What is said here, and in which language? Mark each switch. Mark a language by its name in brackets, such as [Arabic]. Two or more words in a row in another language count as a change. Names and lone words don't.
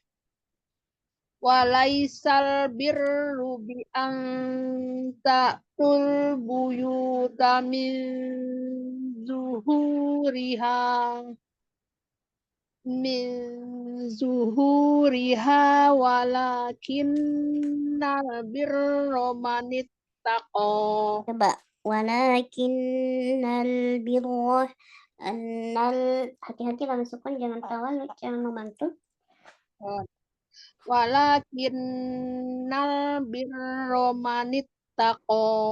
[Arabic] وليس البر بأن تأتوا البيوت من ظهورها ولكن البر من اتقى. [Indonesian] Coba. [Arabic] ولكن البر [Indonesian] hati-hati langsung sukun, jangan tawal, jangan membantu. [Arabic] ولكن البر من اتقى.